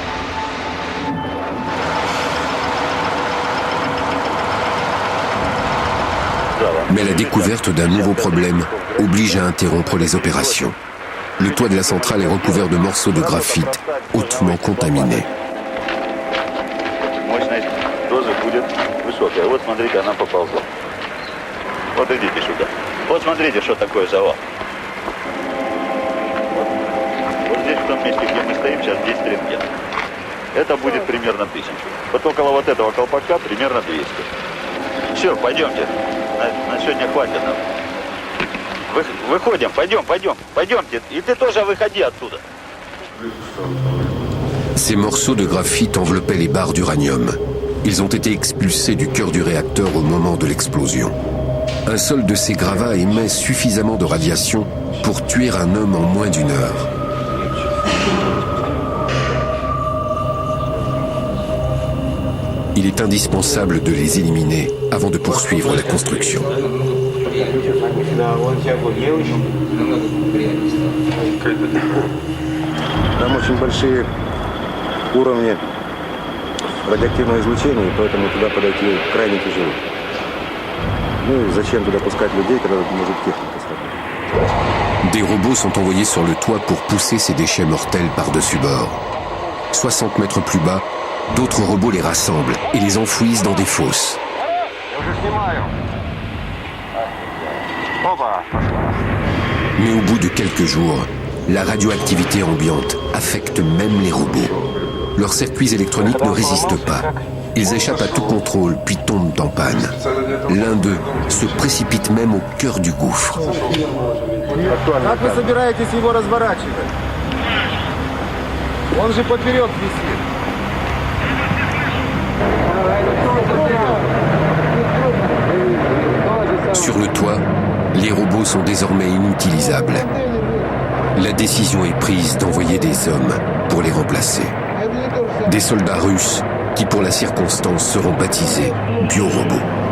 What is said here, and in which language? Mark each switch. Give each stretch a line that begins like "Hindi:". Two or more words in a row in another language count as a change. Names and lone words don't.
French: Mais la découverte d'un nouveau problème oblige à interrompre les opérations. Le toit de la centrale est recouvert de morceaux de graphite hautement contaminés.
Russian: Это будет примерно 1000. Вот около вот этого колпака примерно 200. Все, пойдемте. На сегодня хватит нам. Выходим, пойдемте. И ты тоже выходи оттуда.
French: Ces morceaux de graphite enveloppaient les barres d'uranium. Ils ont été expulsés du cœur du réacteur au moment de l'explosion. Un seul de ces gravats émet suffisamment de radiation pour tuer un homme en moins d'1 heure. Il est indispensable de les éliminer avant de poursuivre la construction.
Russian: Там очень большие уровни радиоактивного излучения, и поэтому туда подойти крайне тяжело. Ну и зачем туда пускать людей, когда может техника сработать?
French: Des robots sont envoyés sur le toit pour pousser ces déchets mortels par-dessus bord. 60 mètres plus bas, d'autres robots les rassemblent et les enfouissent dans des fosses. Mais au bout de quelques jours, la radioactivité ambiante affecte même les robots. Leurs circuits électroniques ne résistent pas. Ils échappent à tout contrôle puis tombent en panne. L'un d'eux se précipite même au cœur du gouffre.
Russian: Как вы собираетесь его разворачивать? Он же поперек висит.
French: Sur le toit, les robots sont désormais inutilisables. La décision est prise d'envoyer des hommes pour les remplacer. Des soldats russes qui, pour la circonstance, seront baptisés biorobots.